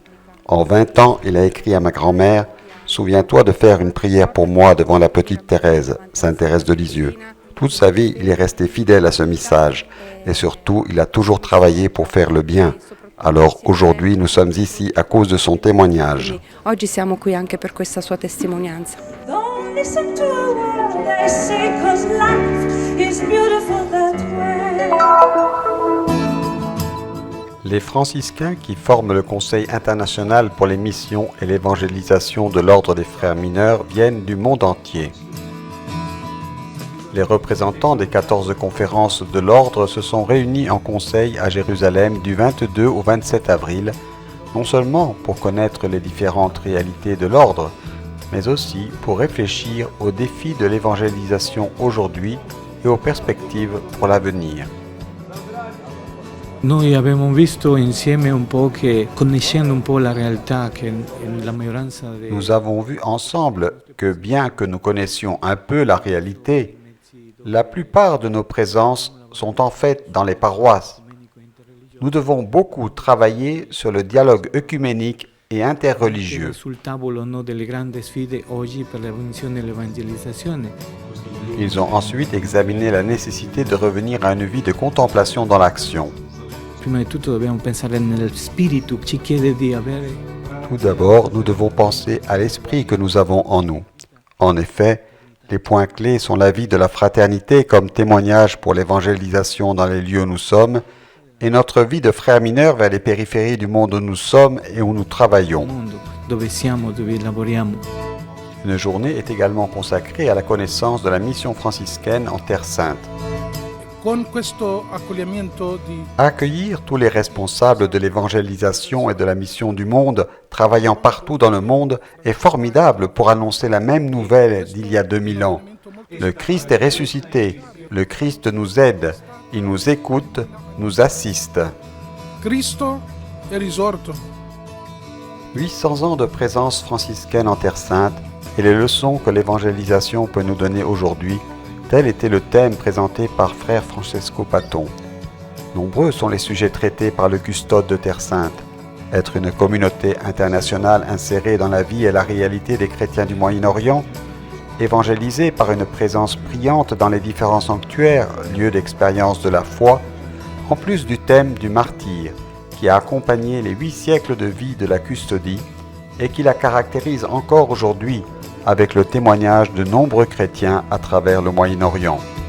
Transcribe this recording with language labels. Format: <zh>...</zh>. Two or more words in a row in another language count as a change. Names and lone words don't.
<fr>En 20 ans, il a écrit à ma grand-mère « Souviens-toi de faire une prière pour moi devant la petite Thérèse, Sainte Thérèse de Lisieux ». Toute sa vie, il est resté fidèle à ce message et surtout, il a toujours travaillé pour faire le bien. Alors aujourd'hui, nous sommes ici à cause de son témoignage.</fr> <it>Oggi siamo qui anche per questa sua testimonianza.</it> <en>Don't listen to a word they say, 'cause life is beautiful that way.</en> <fr>Les franciscains qui forment le Conseil international pour les missions et l'évangélisation de l'Ordre des Frères mineurs viennent du monde entier. Les représentants des 14 conférences de l'Ordre se sont réunis en conseil à Jérusalem du 22 au 27 avril, non seulement pour connaître les différentes réalités de l'Ordre, mais aussi pour réfléchir aux défis de l'évangélisation aujourd'hui et aux perspectives pour l'avenir.</fr> <it>Noi abbiamo visto insieme un po' che, conoscendo un po' la realtà, che la maggioranza dei</it> <fr>Nous avons vu ensemble que bien que nous connaissions un peu la réalité, la plupart de nos présences sont en fait dans les paroisses. Nous devons beaucoup travailler sur le dialogue œcuménique et interreligieux.</fr> <it>sul tavolo delle grandi sfide oggi per la funzione dell'evangelizzazione.</it> <fr>Ils ont ensuite examiné la nécessité de revenir à une vie de contemplation dans l'action.</fr> <it>Prima di tutto dobbiamo pensare nel spirito, ci chiede di avere</it> <fr>Tout d'abord, nous devons penser à l'esprit que nous avons en nous. En effet, les points clés sont la vie de la fraternité comme témoignage pour l'évangélisation dans les lieux où nous sommes et notre vie de frères mineurs vers les périphéries du monde où nous sommes et où nous travaillons.</fr> <it>mondo, dove siamo, dove lavoriamo.</it> <fr>Une journée est également consacrée à la connaissance de la mission franciscaine en Terre Sainte.</fr> <it>Con questo accoglimento di</it> <fr>Accueillir tous les responsables de l'évangélisation et de la mission du monde, travaillant partout dans le monde, est formidable pour annoncer la même nouvelle d'il y a 2000 ans. Le Christ est ressuscité, le Christ nous aide, il nous écoute, nous assiste.</fr> <it>Cristo è risorto.</it> <fr>800 ans de présence franciscaine en Terre Sainte et les leçons que l'évangélisation peut nous donner aujourd'hui, tel était le thème présenté par frère Francesco Paton. Nombreux sont les sujets traités par le custode de Terre Sainte. Être une communauté internationale insérée dans la vie et la réalité des chrétiens du Moyen-Orient, évangélisée par une présence brillante dans les différents sanctuaires, lieux d'expérience de la foi, en plus du thème du martyr, qui a accompagné les 8 siècles de vie de la custodie et qui la caractérise encore aujourd'hui avec le témoignage de nombreux chrétiens à travers le Moyen-Orient.</fr>